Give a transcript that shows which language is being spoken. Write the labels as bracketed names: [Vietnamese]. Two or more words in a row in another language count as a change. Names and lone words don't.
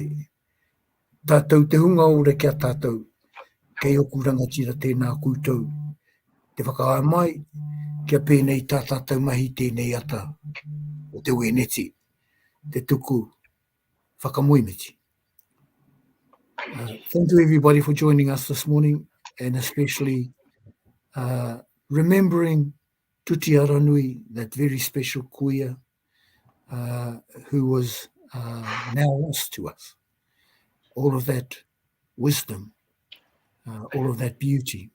[Māori] Tātou te hunga ora kia tātou, kei oku rangatira tēnā koutou. Te whakaai mai, kia pēnei tā tātou mahi tēnei ata o te weneti, te tuku whakamoimiti. [English] Thank you everybody for joining us this morning, and especially remembering Tuti Aranui, that very special kuia who was now lost to us. All of that wisdom, all of that beauty.